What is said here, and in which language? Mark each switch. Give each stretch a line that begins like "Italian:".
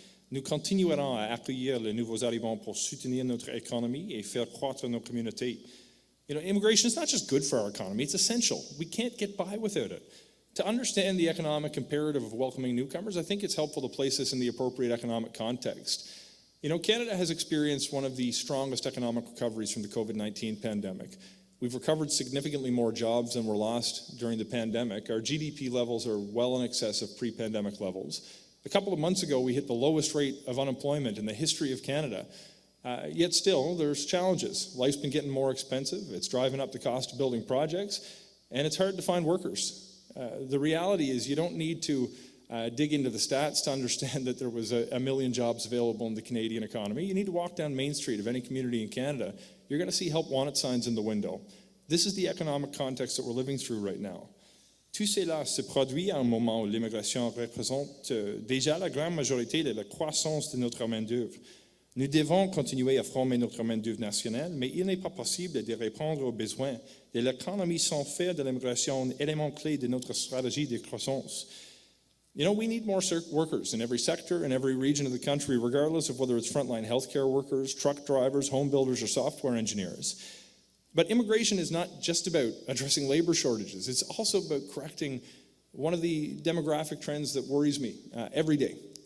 French: Nous continuerons à accueillir les nouveaux arrivants pour soutenir notre économie et faire croître nos communautés.
English: Immigration is not just good for our economy, it's essential. We can't get by without it. To understand the economic imperative of welcoming newcomers, I think it's helpful to place this in the appropriate economic context. Canada has experienced one of the strongest economic recoveries from the COVID-19 pandemic. We've recovered significantly more jobs than were lost during the pandemic. Our GDP levels are well in excess of pre-pandemic levels. A couple of months ago, we hit the lowest rate of unemployment in the history of Canada. Yet still, there's challenges. Life's been getting more expensive. It's driving up the cost of building projects, and it's hard to find workers. The reality is you don't need to dig into the stats to understand that there was a million jobs available in the Canadian economy. You need to walk down Main Street of any community in Canada. You're going to see help wanted signs in the window. This is the economic context that we're living through right now.
French: Tout cela se produit à un moment où l'immigration représente déjà la grande majorité de la croissance de notre main-d'œuvre. Nous devons continuer à former notre main-d'œuvre nationale, mais il n'est pas possible de répondre aux besoins de l'économie sans faire de l'immigration un élément clé de notre stratégie de croissance.
English: We need more workers in every sector, in every region of the country, regardless of whether it's frontline healthcare workers, truck drivers, home builders, or software engineers. But immigration is not just about addressing labor shortages. It's also about correcting one of the demographic trends that worries me every day.